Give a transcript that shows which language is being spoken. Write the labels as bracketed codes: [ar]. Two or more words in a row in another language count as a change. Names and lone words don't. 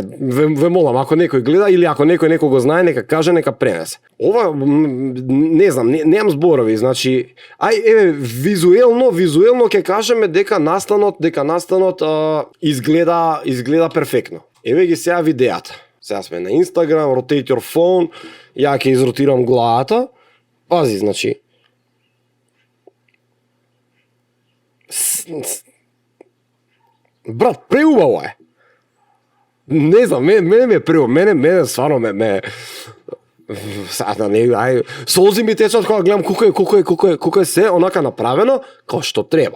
[mk] Ве молам, ако некој гледа или ако некој го знае, нека каже, нека пренесе. Ова, не знам, немам зборови, значи, визуелно ќе кажеме дека настанот изгледа перфектно. Еве ги сега видеата. Сега сме на Instagram, [en] rotate your phone, [mk] ја ќе изротирам главата. Пази, значи. Брат, преубаво е. Не знам, мене стварно солзи ми течат кога гледам колку е се онака направено како што треба.